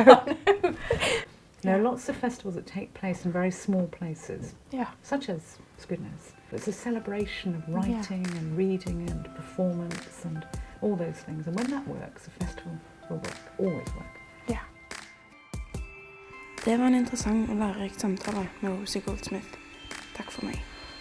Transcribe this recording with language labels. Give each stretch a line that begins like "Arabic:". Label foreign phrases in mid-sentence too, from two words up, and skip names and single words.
English: There are lots of festivals that take place in very small places, such as Skudenes. It's a celebration of writing and reading and performance and all those things. And when that works, a festival will work, always work. Yeah.
Norwegian: Det var en interessant og lærerik samtale med Rosie Goldsmith. Takk for meg.